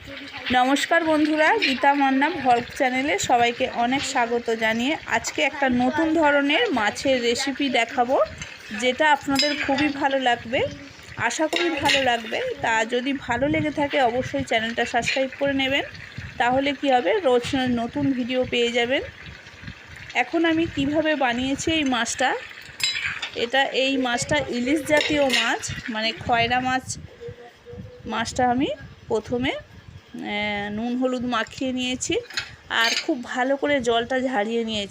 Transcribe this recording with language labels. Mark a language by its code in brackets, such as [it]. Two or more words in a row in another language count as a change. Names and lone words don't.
[bn] নমস্কার বন্ধুরা গীতা মান্না ভ্লগ চ্যানেলে সবাইকে অনেক স্বাগত জানিয়ে আজকে এক নতুন ধরনের মাছের রেসিপি দেখাবো যেটা আপনাদের খুবই ভালো লাগবে। আশা করি ভালো লাগবে। তা যদি ভালো লেগে থাকে অবশ্যই চ্যানেলটা সাবস্ক্রাইব করে নেবেন, তাহলে কি হবে রোজ নতুন ভিডিও পেয়ে যাবেন। এখন আমি কিভাবে বানিয়েছি এই মাছটা, এটা এই মাছটা ইলিশ জাতীয় মাছ, মানে খয়রা মাছটা আমি প্রথমে নুন হলুদ মাখিয়ে নিয়েছি আর খুব ভালো করে জলটা ঝারিয়ে নিয়েছি।